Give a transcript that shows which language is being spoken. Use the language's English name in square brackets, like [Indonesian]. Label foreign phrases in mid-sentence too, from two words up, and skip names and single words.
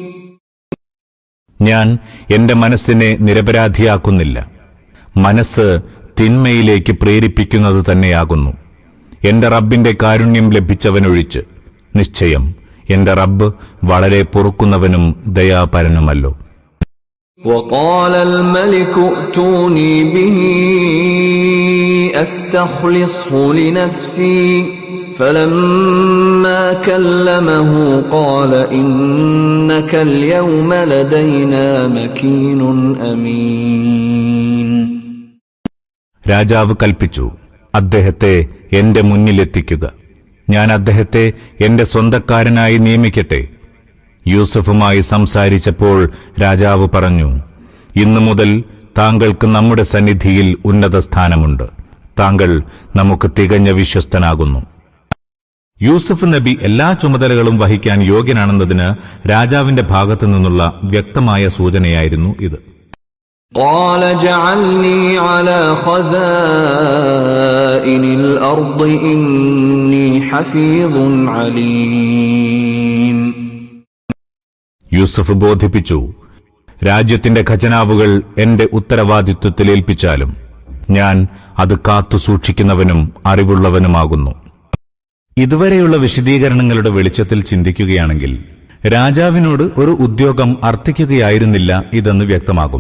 [Malayalam] ഞാൻ എന്റെ മനസ്സിനെ നിരപരാധിയാക്കുന്നില്ല. മനസ്സ് തിന്മയിലേക്ക് പ്രേരിപ്പിക്കുന്നത് തന്നെയാകുന്നു. എന്റെ റബ്ബിന്റെ കാരുണ്യം ലഭിച്ചവനൊഴിച്ച്. നിശ്ചയം എന്റെ റബ്ബ് വളരെ പൊറുക്കുന്നവനും ദയാപരനുമല്ലോ. [Arabic] وقال الملك ائتوني به أستخلصه لنفسي فلما كلمه قال إنك اليوم لدينا مكين أمين. [Malayalam] രാജാവ് കൽപ്പിച്ചു, അദ്ദേഹത്തെ എന്റെ മുന്നിലെത്തിക്കുക. ഞാൻ അദ്ദേഹത്തെ എന്റെ സ്വന്തക്കാരനായി നിയമിക്കട്ടെ. യൂസഫുമായി സംസാരിച്ചപ്പോൾ രാജാവ് പറഞ്ഞു, ഇന്നു മുതൽ താങ്കൾക്ക് നമ്മുടെ സന്നിധിയിൽ ഉന്നത സ്ഥാനമുണ്ട്. താങ്കൾ നമുക്ക് തികഞ്ഞ വിശ്വസ്തനാകുന്നു. യൂസുഫ് നബി എല്ലാ ചുമതലകളും വഹിക്കാൻ യോഗ്യനാണെന്നതിന് രാജാവിന്റെ ഭാഗത്തു നിന്നുള്ള വ്യക്തമായ സൂചനയായിരുന്നു ഇത്. [Arabic] قال اجعلني على خزائن الأرض إني حفيظ عليم. [Malayalam] യൂസുഫ് ബോധിപ്പിച്ചു, രാജ്യത്തിന്റെ ഖജനാവുകൾ എന്റെ ഉത്തരവാദിത്വത്തിൽ ഏൽപ്പിച്ചാലും ഞാൻ അത് കാത്തു സൂക്ഷിക്കുന്നവനും അറിവുള്ളവനുമാകുന്നു. ഇതുവരെയുള്ള വിശദീകരണങ്ങളുടെ വെളിച്ചത്തിൽ ചിന്തിക്കുകയാണെങ്കിൽ രാജാവിനോട് ഒരു ഉദ്യോഗം അർത്ഥിക്കുകയായിരുന്നില്ല ഇതെന്ന് വ്യക്തമാകും.